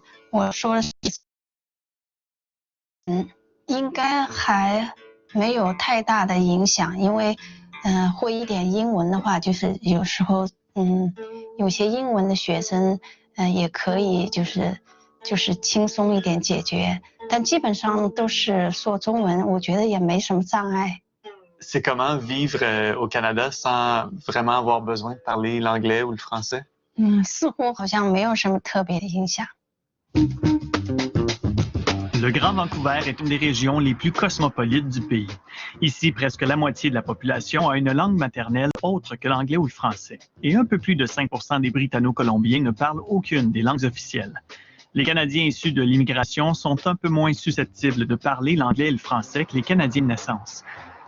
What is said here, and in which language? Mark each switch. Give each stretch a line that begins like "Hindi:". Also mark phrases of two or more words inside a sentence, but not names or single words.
Chinese: 我说的是，应该还没有太大的影响，因为会一点英文的话，就是有时候有些英文的学生也可以就是轻松一点解决，但基本上都是说中文，我觉得也没什么障碍。
French: C'est comment vivre au Canada sans vraiment avoir besoin de parler l'anglais ou le français?
Chinese: 似乎好像没有什么特别的影响。
French: Le Grand Vancouver est une des régions les plus cosmopolites du pays. Ici, presque la moitié de la population a une langue maternelle autre que l'anglais ou le français. Et un peu plus de 5% des Britanno-Colombiens ne parlent aucune des langues officielles. Les Canadiens issus de l'immigration sont un peu moins susceptibles de parler l'anglais et le français que les Canadiens de naissance.